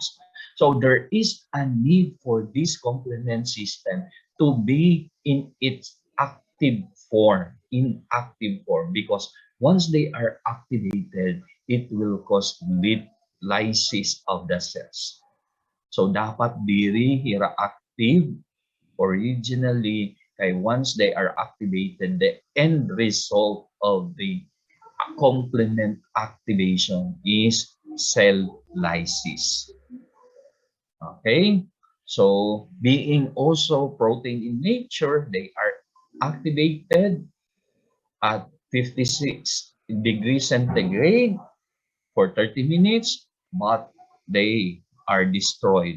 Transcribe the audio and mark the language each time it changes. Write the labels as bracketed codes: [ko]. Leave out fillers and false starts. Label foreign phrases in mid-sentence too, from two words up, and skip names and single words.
[en] So there is a need for this complement system to be in its active form, because once they are activated, it will cause lysis of the cells. So [war] dapat diri hira [en] active originally, kay once they are activated, the end result of the complement activation is cell lysis. Okay, so being also protein in nature, they are activated at 56 degrees centigrade for 30 minutes, but they are destroyed.